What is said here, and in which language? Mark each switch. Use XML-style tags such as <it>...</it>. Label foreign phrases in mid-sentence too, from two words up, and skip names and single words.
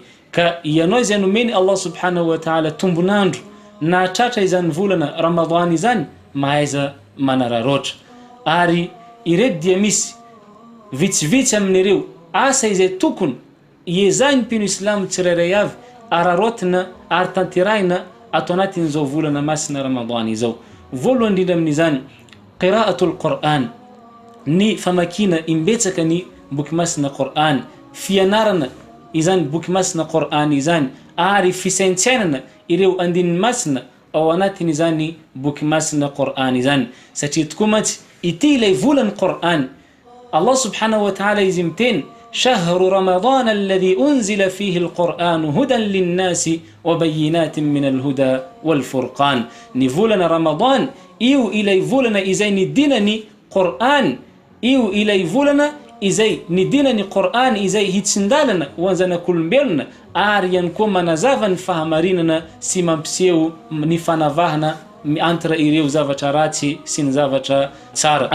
<mg>Ka ianao izay nomeny Allah</mg> <ar>سبحانه وتعالى</ar> <mg>tombonandro na tratra izany volana Ramadan izany, mahaiza manararotra. Ary ireto dia misy vitsivitsy amin'ireo asa izay tokony iezahiny mpino Islamo tsirairay avy ararotina ary tanterahina ato anatin'izao volana masina Ramadan izao. Voalohany indrindra amin'izany</mg> <ar>قراءة القرآن,</ar> <mg>ny famakina imbetsaka ny boky masina Qur'an, fianarana izany boky masina Qur'an izany ary fisaintsainana ireo andininy masina ao anatin' izany boky masina Qur'an izany. Satria tokoa mantsy ity ilay volana Qur'an, Allah</mg> <ar>سبحانه وتعالى</ar> <mg>izy miteny</mg> <ar>شهر رمضان الذي أنزل فيه القرآن هدى للناس وبينات من الهدى والفرقان.</ar> <mg>Ny volana Ramadan io ilay volana izay nidinany Qur'an, io ilay volana izay nidinany Qur'an izay hitsindalana ho anjanak'olombelona ary ihany koa manazava ny fahamarinana sy mampiseho ny fanavahana entre ireo zavatra ratsy sy ny zavatra tsara.</mg>